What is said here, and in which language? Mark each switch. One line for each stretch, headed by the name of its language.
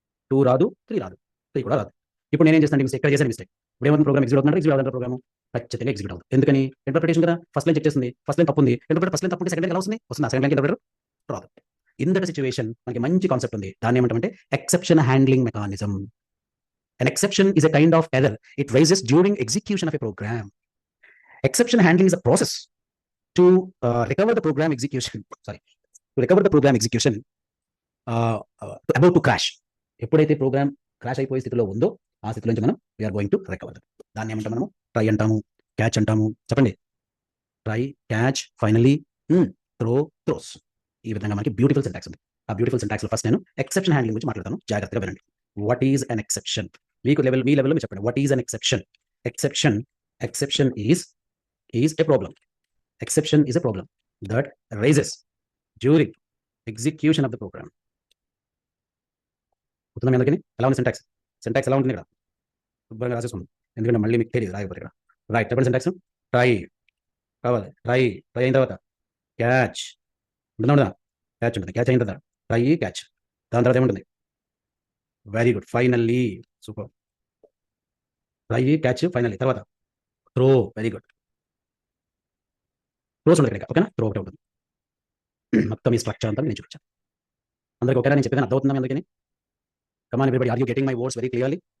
Telugu: 2 రాదు, 3 రాదు, 3 కూడా రాదు. ఇప్పుడు నేనేం చేస్తాను మిస్టేక్ ఇక్కడ చేశాను మిస్టేక్. ఇప్పుడు ఏమవుతుంది ప్రోగ్రామ్ ఎగ్జిక్యూట్ అవుతుందంటే ఎగ్జిక్యూట్ అవుతుంది ప్రోగ్రామ్ ఖచ్చితంగా ఎగ్జిక్యూట్ అవుతుంది. ఎందుకని ఇంటర్ప్రిటేషన్ కదా ఫస్ట్ లైన్ చెక్ చేస్తుంది. ఫస్ట్ లైన్ తప్పు ఉంది. ఇంటర్ప్రిటర్ ఫస్ట్ లైన్ తప్పు ఉంటే సెకండ్ లైన్ ఎలా వస్తుంది? వస్తుంది. సెకండ్ లైన్ ఇంటర్ప్రిటర్ రాదు. ఇన్ దట్ సిట్యుయేషన్ మనకి మంచి కాన్సెప్ట్ ఉంది. దాన్ని ఏమంటామంటే exception handling mechanism.
English: An exception is a kind of error. It rises during execution of a program. Exception handling is a process to recover the program execution. Sorry, to recover the program execution about to crash.
Telugu: ఎప్పుడైతే programme crash అయిపోయే స్థితిలో ఉందో ఆ స్థితిలో నుంచి మనం
English: We are going to recover.
Telugu: దాన్ని ఏమంటాం మనము? ట్రై అంటాము, క్యాచ్ అంటాము. చెప్పండి. Try, catch, finally, throw, throws. ఈ విధంగా మనకి బ్యూటిఫుల్ సింటాక్స్ ఉంది. ఆ బ్యూటిఫుల్ సింటాక్స్ లో ఫస్ట్ నేను ఎక్సెప్షన్ హ్యాండ్లింగ్ గురించి మాట్లాడతాను. జాగ్రత్తగా వినండి.
English: What is an exception?
Telugu: మీ లెవెల్లో మీరు చెప్పండి.
English: What is an exception? Exception is a problem. Exception is a problem that raises during execution of the program.
Telugu: గుర్తుందా మీ అందరికీ? ఎలా ఉంది సింటాక్స్? సింటాక్స్ ఎలా ఉంటుంది ఇక్కడ? శుభ్రంగా రాసేసుకుందాం. ఎందుకంటే మళ్ళీ మీకు తెలియదు రాయకపోతే ఇక్కడ. రైట్, చెప్పండి సింటాక్స్. ట్రై కావాలి. ట్రై అయిన తర్వాత క్యాచ్ ఉంటుందా? క్యాచ్ ఉంటుంది. క్యాచ్ అయిన తర్వాత ట్రై, క్యాచ్. దాని తర్వాత ఏముంటుంది? Very good, finally. Super. Try, catch, finally. తర్వాత త్రో. Very good. త్రోస్ ఉంటుంది ఇక్కడ. ఓకేనా? త్రో ఒకటే ఉంటుంది. మొత్తం ఈ స్ట్రక్చర్ అంతా నేను చూపించాను. అందరికీ ఓకేనా? నేను చెప్పేది అర్థమవుతుందా మీ అందరికీ?
English: Come on everybody, are you getting my words very clearly?